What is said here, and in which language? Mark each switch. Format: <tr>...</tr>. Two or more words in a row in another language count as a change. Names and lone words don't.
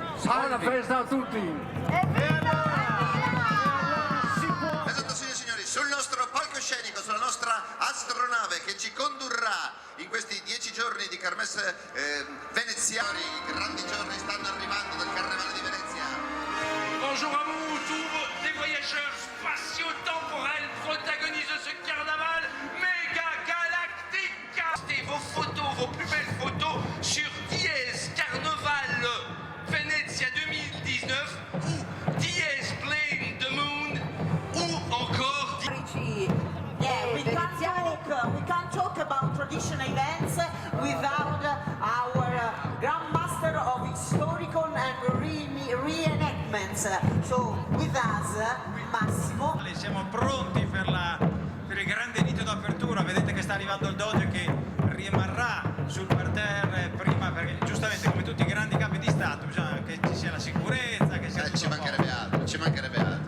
<it>Buona festa a tutti! Esatto, signore e signori, sul nostro palcoscenico, sulla nostra astronave che ci condurrà in questi 10 giorni di Kermesse veneziani, i grandi giorni stanno arrivando del Carnevale di Venezia.</it> <fr>Bonjour à vous, tous les voyageurs spatio-temporels protagonistes de ce carnaval méga galactique. Postez vos photos, vos plus belles photos sur Dies Carnaval Venezia 2019 ou Dies Blame the Moon ou encore</fr> <en>Yeah, we can't talk about traditional events without our grandmaster of historical and reenactments. So with us, Massimo.</en> <it>Siamo pronti per il grande rito d'apertura. Vedete che sta arrivando il Doge che rimarrà sul parterre prima, perché giustamente come tutti i grandi capi di Stato bisogna che ci sia la sicurezza, che sia tutto Ci mancherebbe altro, ci mancherebbe altro.</it>